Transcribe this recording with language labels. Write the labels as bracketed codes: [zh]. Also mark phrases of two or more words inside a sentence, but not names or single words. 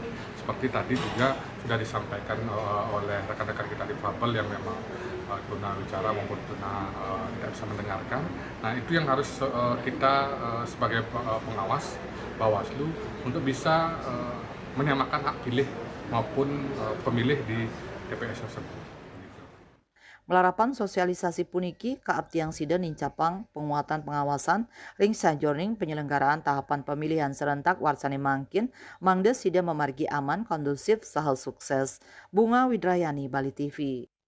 [id] Seperti tadi juga sudah disampaikan oleh rekan-rekan kita difabel yang memang tunawicara maupun tidak bisa mendengarkan. Nah itu yang harus kita sebagai pengawas Bawaslu untuk bisa menyamakan hak pilih maupun pemilih di TPS tersebut. [ban] Melarapan sosialisasi puniki kaaptiang sida nincapang penguatan pengawasan ring sajorning penyelenggaraan tahapan pemilihan serentak Warsane Mangkin mangde sida memargi aman kondusif sahal sukses. [id] Bunga Widrayani, Bali TV.